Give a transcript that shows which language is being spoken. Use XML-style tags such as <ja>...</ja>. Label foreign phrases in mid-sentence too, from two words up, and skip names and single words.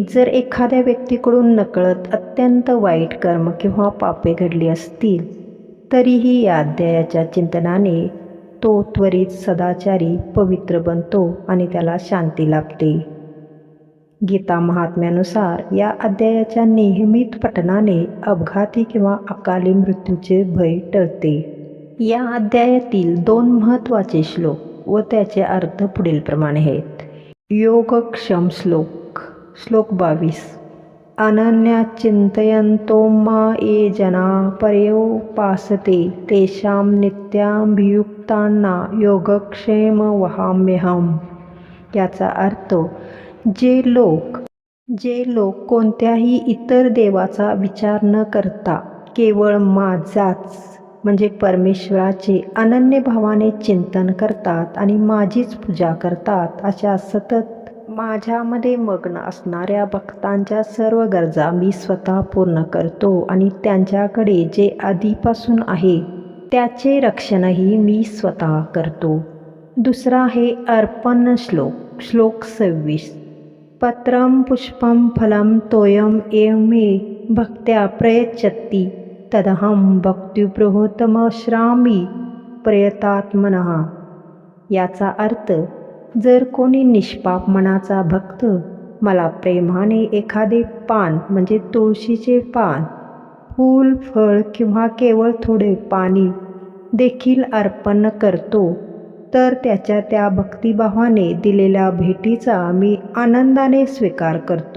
<mr>जर एखाद्या व्यक्तीकडून नकळत अत्यंत वाईट कर्म किंवा पापे घडली असतील तरीही या अध्यायाच्या चिंतनाने तो त्वरित सदाचारी, पवित्र बनतो आणि त्याला शांती लाभते. गीता महात्म्यानुसार या अध्यायाच्या नियमित पठणाने अपघाती किंवा अकाली मृत्यूचे भय टळते. या अध्यायातील 2 महत्त्वाचे श्लोक व त्याचे अर्थ पुढीलप्रमाणे आहेत. योगक्षम श्लोक. श्लोक 22.</mr> <sa>अनन्या चिंतयन्तो मा ये जना पर्युपासते तेषां नित्याभियुक्तांना योगक्षेम वहाम्यहम्.</sa> <mr>याचा अर्थ, जे लोक कोणत्याही इतर देवाचा विचार न करता केवळ माझाच म्हणजे परमेश्वराचे अनन्य भावाने चिंतन करतात आणि माझीच पूजा करतात, अशा सतत माझ्यामध्ये मग्न असणाऱ्या भक्तांच्या सर्व गरजा मी स्वतः पूर्ण करतो आणि त्यांच्याकडे जे आधीपासून आहे त्याचे रक्षणही मी स्वतः करतो. दुसरा आहे अर्पण श्लोक. श्लोक 26.</mr> <sa>पत्रं पुष्पं फलं तोयं एव मे भक्त्या प्रयच्छति तदहं भक्तिप्रोतमश्रामि प्रयतात्मनः.</sa> <mr>याचा अर्थ, जर कोणी निष्पाप मनाचा भक्त मला प्रेमाने एखादे पान म्हणजे तुळशीचे पान, फूल, फळ किंवा केवळ थोडे पाणी देखील अर्पण करतो, तर त्याच्या त्या भक्तिभावाने दिलेल्या भेटीचा मी आनंदाने स्वीकार करतो.</mr>